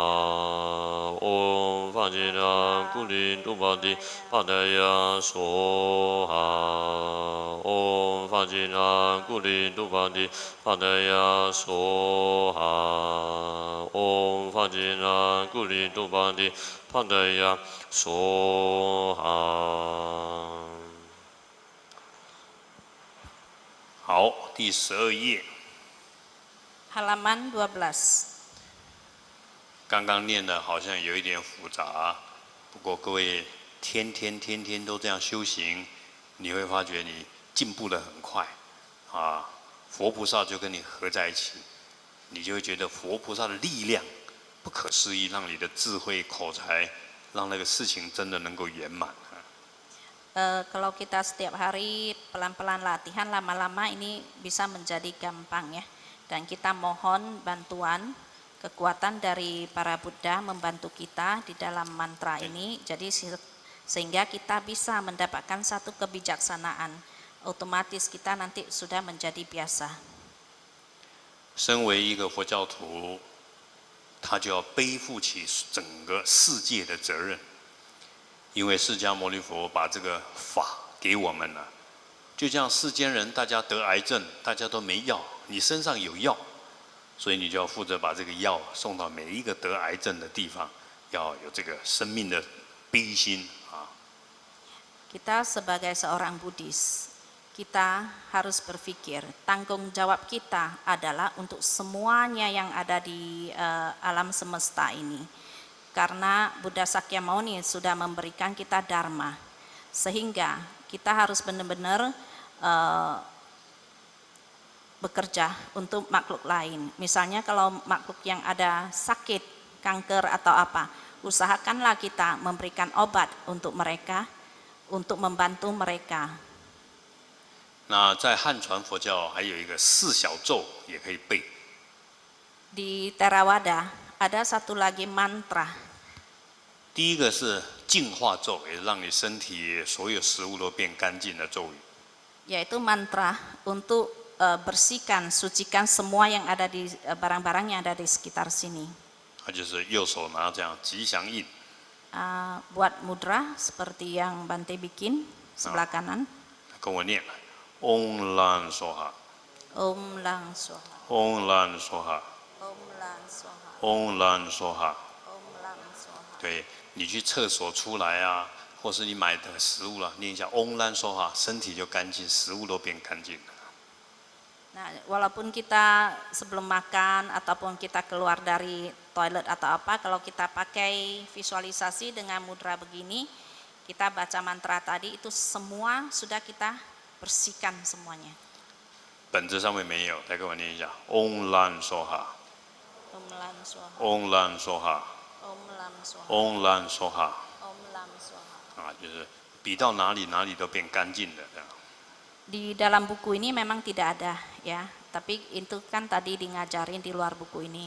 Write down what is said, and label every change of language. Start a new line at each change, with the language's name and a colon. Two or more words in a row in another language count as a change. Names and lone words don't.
Sanskrit: Om Vajra Kulin Tubadi Padaya Soha. Om Vajra Kulin Tubadi Padaya Soha. Om Vajra Kulin Tubadi Padaya Soham.
Chinese: 好，第12页。
Indonesian: Halaman 12.
Chinese: 刚刚念的好像有一点复杂，不过各位天天都这样修行，你会发觉你进步得很快，啊，佛菩萨就跟你合在一起，你就会觉得佛菩萨的力量不可思议，让你的智慧口才，让那个事情真的能够圆满。
Indonesian: Kalau kita setiap hari pelan-pelan latihan, lama-lama ini bisa menjadi gampang ya. Dan kita mohon bantuan, kekuatan dari para Buddha membantu kita di dalam mantra ini. Jadi sehingga kita bisa mendapatkan satu kebijaksanaan. Otomatis kita nanti sudah menjadi biasa.
Chinese: 身为一个佛教徒，他就要背负起整个世界的责任。因为释迦牟尼佛把这个法给我们了，就像世间人大家得癌症，大家都没药，你身上有药，所以你就要负责把这个药送到每一个得癌症的地方，要有这个生命的悲心啊。
Indonesian: Kita sebagai seorang Buddhis, kita harus berpikir tanggung jawab kita adalah untuk semuanya yang ada di alam semesta ini. Karena Buddha Sakyamuni sudah memberikan kita dharma, sehingga kita harus benar-benar bekerja untuk makhluk lain. Misalnya kalau makhluk yang ada sakit, kanker atau apa, usahakanlah kita memberikan obat untuk mereka, untuk membantu mereka.
Chinese: 那在汉传佛教还有一个4小咒也可以背。
Indonesian: Di Theravada ada satu lagi mantra.
Chinese: 第一个是净化咒，也让你身体所有食物都变干净的咒语。
Indonesian: Yaitu mantra untuk bersihkan, sucikan semua yang ada di barang-barang yang ada di sekitar sini.
Chinese: 它就是右手拿这样吉祥印，
Indonesian: Buat mudra seperti yang Bante bikin sebelah kanan.
Chinese: 跟我念 ：
Sanskrit: Om Lan Soha， Om Lang Soha, Om Lan Soha， Om Lang Soha, Om Lan Soha。 Om Lang Soha.
Chinese: 对你去厕所出来啊，或是你买的食物了，念一下
Sanskrit: Om Lan Soha，
Chinese: 身体就干净，食物都变干净了。
Indonesian: Nah, walaupun kita sebelum makan ataupun kita keluar dari toilet atau apa, kalau kita pakai visualisasi dengan mudra begini, kita baca mantra tadi itu semua sudah kita bersihkan semuanya.
Chinese: 本子上面没有，再跟我念一下
Sanskrit: Om Lan Soha， Om Lam Soha, Om Lan Soha， Om Lam Soha, Om Lan Soha。 Om Lam Soha.
Chinese: 啊，就是比到哪里哪里都变干净的这样。
Indonesian: Di dalam buku ini memang tidak ada ya, tapi itu kan tadi di ngajarin di luar buku ini.